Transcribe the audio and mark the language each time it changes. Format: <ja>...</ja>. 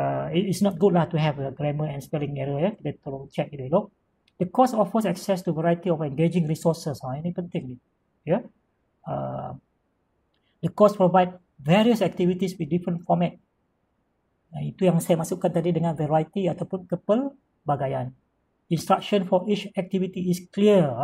<en>It's not good lah to have a grammar and spelling error ya.</en> <ms>Kita tolong check dulu.</ms> <en>The course offers access to variety of engaging resources.</en> <ms>Ini penting ni. Ya.</ms> <en>The course provide various activities with different format.</en> <ms>Itu yang saya masukkan tadi dengan variety ataupun kepelbagaian.</ms> <en>Instruction for each activity is clear.</en>